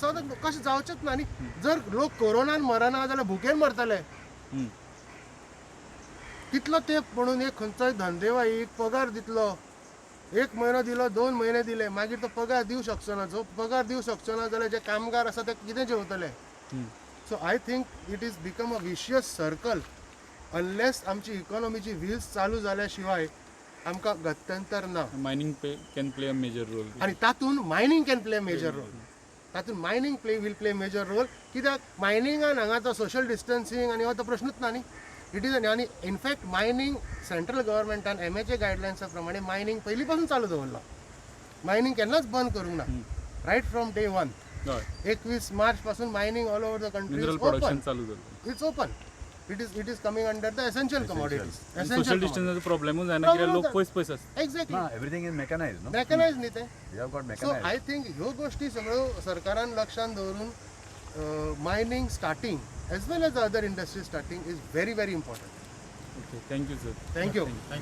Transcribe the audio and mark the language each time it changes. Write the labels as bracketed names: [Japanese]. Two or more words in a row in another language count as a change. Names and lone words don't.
[Konkani] सदांच कशें जावचेंच ना न्ही. जर लोक कोरोनान मरना जाल्यार भुकेन मरतले. कितलो तेंप म्हणून एक खंयचोय धंदेवाईक पगार दितलो, 1 म्हयनो दिलो, 2 म्हयने दिले, मागीर तो पगार दिवं शकचो ना. जो पगार दिवं शकचो ना जाल्यार जे कामगार आसा ते कितें जेवतले. [English] so I think it is become a vicious circle. [Konkani] अनलेस आमची इकॉनॉमीची व्हील्स चालू जाल्या शिवाय आमकां गत्यंतर ना. [English] mining can play a major role. [Konkani] आनी तातूंत [English] mining can play major role. तातूंत mining will play major role. [Konkani] कित्याक मायनिंगान हांगा तो [English] social distancing [Konkani] आनी हो तो प्रश्नूच ना न्ही. [English] it is [Konkani] आनी [English] in fact mining central [Konkani] गव्हर्मेंटान MHA गायडलायन्सा प्रमाणे मायनिंग पयलीं पासून चालू दवरला. मायनिंग केन्नाच बंद करूंक ना, [English] right from day 1. 21 मार्च पासून mining all over the country mineral production [Konkani] चालू जालें. [English] it's open. it is coming under the essential commodities. social distance [Konkani] प्रॉब्लेमूच जायना कित्याक लोक पयस आसता. [English] एक्झॅक्टली, everything is mechanised, no [Konkani] मेकनायज न्ही ते. [English] we have got सो मेकनायज्ड. I think [Konkani] ह्यो गोश्टी सगळ्यो सरकारान लक्षांत दवरून [English] mining starting as well as other industry starting is very very important. okay, thank you sir.